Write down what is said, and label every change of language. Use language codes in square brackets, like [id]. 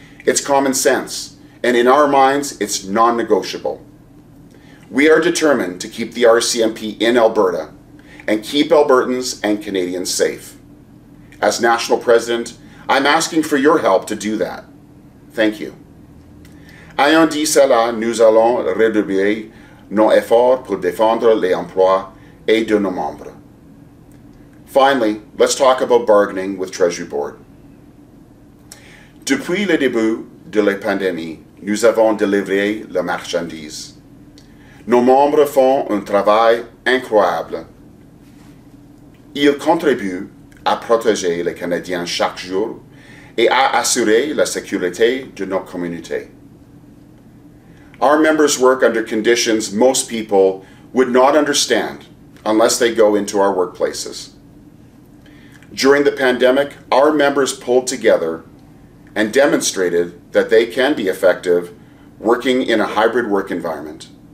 [en] It's common sense, and in our minds, it's non-negotiable. We are determined to keep the RCMP in Alberta and keep Albertans and Canadians safe. As National President, I'm asking for your help to do that. Thank you. [fr] Ayant dit cela, nous allons redoubler nos efforts pour défendre les emplois et de nos membres. [en] Finally, let's talk about bargaining with Treasury Board. [fr] Depuis le début de la pandémie, nous avons délivré la marchandise. Nos membres font un travail incroyable. Ils contribuent à protéger les Canadiens chaque jour et à assurer la sécurité de nos communautés. [en] Our members work under conditions most people would not understand unless they go into our workplaces. During the pandemic, our members pulled together and demonstrated that they can be effective working in a hybrid work environment.